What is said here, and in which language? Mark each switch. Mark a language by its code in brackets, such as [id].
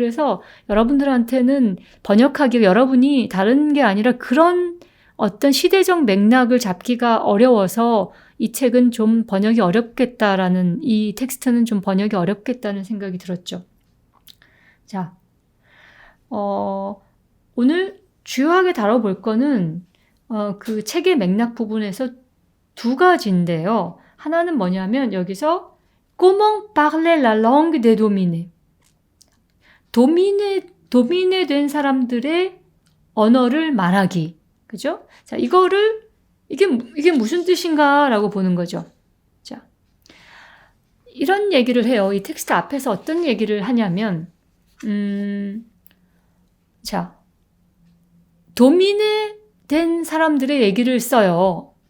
[ko] 그래서 여러분들한테는 번역하기 여러분이 다른 게 아니라 그런 어떤 시대적 맥락을 잡기가 어려워서 이 책은 좀 번역이 어렵겠다라는, 이 텍스트는 좀 번역이 어렵겠다는 생각이 들었죠. 자, 오늘 주요하게 다뤄볼 거는 그 책의 맥락 부분에서 두 가지인데요. 하나는 뭐냐면 여기서 [fr] Comment parler la langue des dominés? [ko] 도미네 된 사람들의 언어를 말하기. 그죠? 자, 이게 무슨 뜻인가라고 보는 거죠. 자, 이런 얘기를 해요. 이 텍스트 앞에서 어떤 얘기를 하냐면, 자, 도미네 된 사람들의 얘기를 써요.